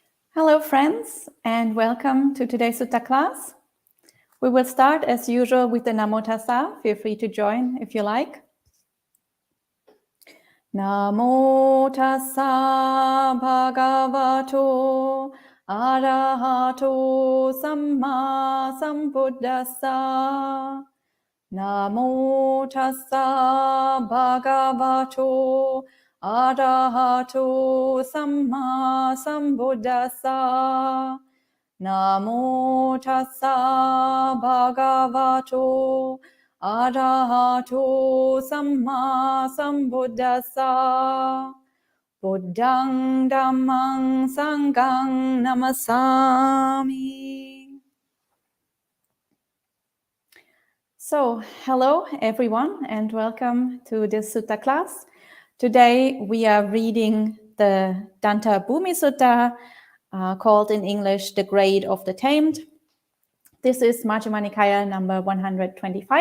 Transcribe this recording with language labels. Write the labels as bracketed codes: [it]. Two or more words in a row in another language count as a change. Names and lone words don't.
[en] Hello friends, and welcome to today's Sutta class. We will start as usual with the Namo Tassa. Feel free to join if you like. [pi] Namo Tassa Bhagavato Arahato Samma Sambuddhassa. Namo Tassa Bhagavato Arahato Samma Sambuddhassa. Namo Tassa Bhagavato Arahato Samma Sambuddhassa. Buddhang Dhammang Sanghang Namasami. [en] So, hello everyone and welcome to this Sutta class. Today we are reading the Dantabhūmi Sutta, called in English The Grade of the Tamed. This is Majjhima Nikaya number 125.